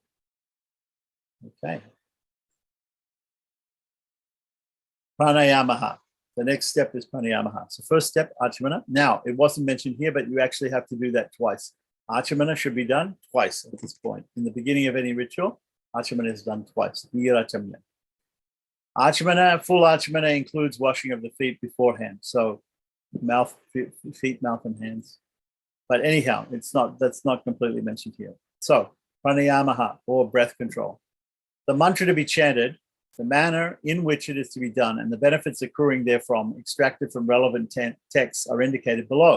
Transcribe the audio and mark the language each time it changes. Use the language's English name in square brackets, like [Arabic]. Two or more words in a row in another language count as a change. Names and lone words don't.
[English] Okay. Pranayamaha. The next step is pranayamaha. So first step, Achamana. Now, it wasn't mentioned here, but you actually have to do that twice. Achamana should be done twice at this point. In the beginning of any ritual, Achamana is done twice. Virachamana. Achamana, full Achamana includes washing of the feet beforehand. So mouth, feet, mouth, and hands. But anyhow, that's not completely mentioned here. So pranayamaha, or breath control. The mantra to be chanted the manner in which it is to be done, and the benefits accruing therefrom, extracted from relevant texts, are indicated below.